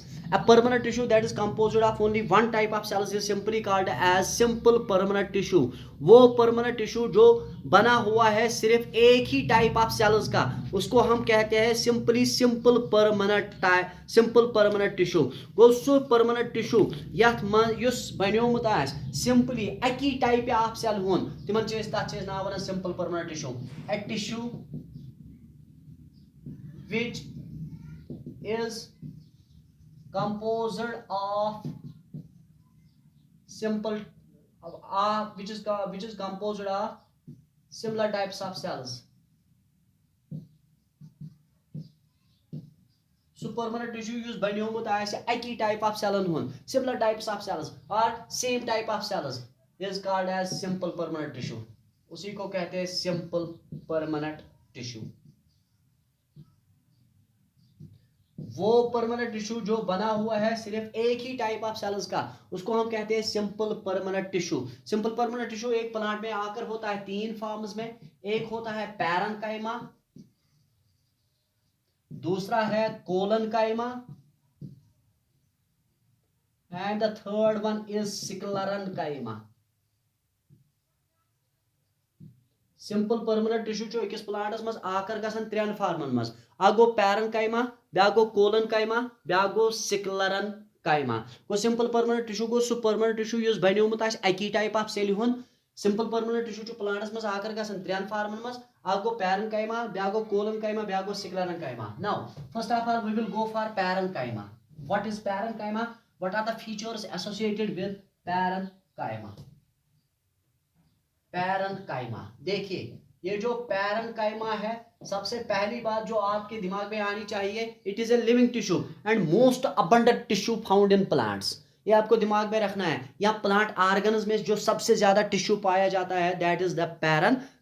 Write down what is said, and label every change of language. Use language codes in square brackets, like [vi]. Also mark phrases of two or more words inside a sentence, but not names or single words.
[en] A permanent tissue that is composed of only one type of cells is simply called as simple permanent tissue. [hi] वो permanent tissue जो बना हुआ है सिर्फ एक ही [en] type of cells [hi] का, उसको हम कहते हैं [en] simply simple permanent tissue. [ks] गो सु [en] permanent tissue [ks] यथ मन युस बनियोमुत आस सिंपली अकी [en] type of cell [ks] हुन, तिमन तथ नाव वनान [en] simple permanent tissue. A tissue which is composed of simple which is composed of similar types of cells. So permanent tissue [ks] युस बनियोमुत आस अकी [en] type of cell हुन, similar types of cells or same type of cells is called as simple permanent tissue. [hi] उसी को कहते हैं [en] simple permanent tissue. [hi] वो परमानेंट टिश्यू जो बना हुआ है सिर्फ एक ही [en] type of cells [hi] का, उसको हम कहते हैं [en] simple permanent tissue. simple permanent tissue [hi] एक प्लांट में आकर होता है तीन फॉर्म्स में। एक होता है पैरेन्काइमा, दूसरा है कोलनकाइमा [en] and the third one is sclerenchyma. simple permanent tissue [ks] जो अकिस प्लांटस मज आकर गसन त्रेन फॉर्मन मज, अ गो पैरेन्काइमा, ब्या गो कोलनकाइमा, ब्या गो स्क्लेरेन्काइमा। गो [en] simple permanent tissue [ks] गो सु [en] permanent tissue [ks] युस बनियोमुत आस अकी [en] type of cell [ks] हुन। [en] simple permanent tissue [ks] जो प्लांटस मज आकर गसन त्रेन फॉर्मन मज, अ गो पैरेन्काइमा, ब्या गो कोलनकाइमा, ब्या गो स्क्लेरेन्काइमा। [en] Now first of all we will go for parenchyma. What is parenchyma? What are the features associated with parenchyma? [hi] पैरेन्काइमा देखिए, ये जो पैरेन्काइमा है, सबसे पहली बात जो आपके दिमाग में आनी चाहिए, [en] It is a living tissue and most abundant tissue found in plants. [hi] ये आपको दिमाग में रखना है। या [en] plant organs [hi] में जो सबसे ज्यादा टिश्यू पाया जाता है [en] that is the parenchyma.